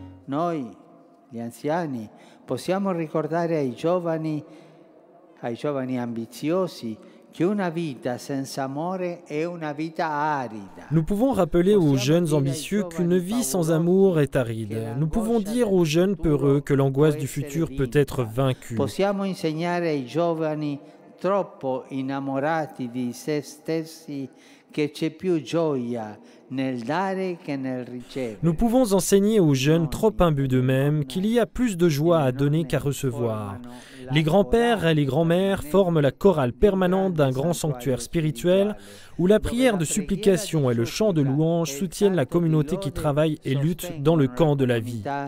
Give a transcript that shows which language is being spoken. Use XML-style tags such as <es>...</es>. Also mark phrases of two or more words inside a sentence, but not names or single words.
<it>noi, gli anziani, possiamo ricordare ai giovani ambiziosi qu'une vita senza amore è una vita arida.</it> <fr>Nous pouvons rappeler aux jeunes ambitieux qu'une vie sans amour est aride. Nous pouvons dire aux jeunes peureux que l'angoisse du futur peut être vaincue.</fr> <it>Possiamo insegnare ai giovani troppo innamorati di se stessi che c'è più gioia nel dare che nel ricevere.</it> <fr>Nous pouvons enseigner aux jeunes trop imbus d'eux-mêmes qu'il y a plus de joie à donner qu'à recevoir. Les grands-pères et les grands-mères forment la chorale permanente d'un grand sanctuaire spirituel où la prière de supplication et le chant de louange soutiennent la communauté qui travaille et lutte dans le camp de la vie.</fr>